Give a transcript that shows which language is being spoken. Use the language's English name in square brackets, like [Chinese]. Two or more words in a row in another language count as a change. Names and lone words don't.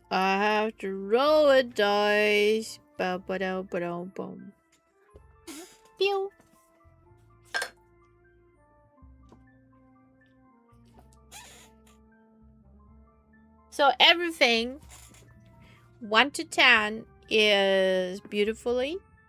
[English] I have to roll a dice. Ba-ba-da-ba-da-bum. Pew. So everything 1 to 10 is beautifully.